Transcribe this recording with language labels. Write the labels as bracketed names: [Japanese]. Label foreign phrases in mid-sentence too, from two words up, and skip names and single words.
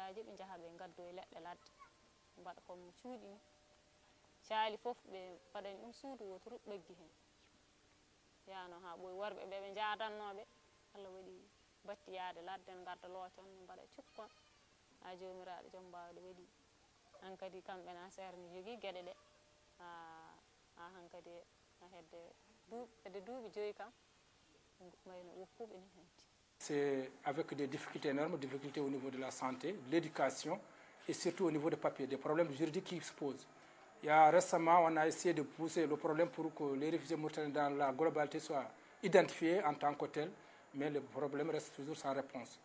[Fula] aji ɓe jaaha ɓe gaddo e leɗɗe ladde mbaɗa comme cuuɗi ni caali foof ɓe mbaɗani ɗum suudu wotoru ɓaggi hen yano ha ɓooyi worɓe ɓe ɓe jaadannoɓe Allah waɗi batti yaade ladde en garda looton ne mbaɗa cukkon ha jomiraɗo joom mbawɗe waɗi hankkadi kamɓe na seere ne jogui gueɗe ɗe ha hankkadi ha hedde duuɓi 5 kam mayno woppuɓe ni hanti. [French] C'est avec des difficultés énormes, difficultés au niveau de la santé, de l'éducation et surtout au niveau des papiers, des problèmes juridiques qui se posent. Il y a récemment, on a essayé de pousser le problème pour que les réfugiés mauritaniens dans la globalité soient identifiés en tant que tels, mais le problème reste toujours sans réponse.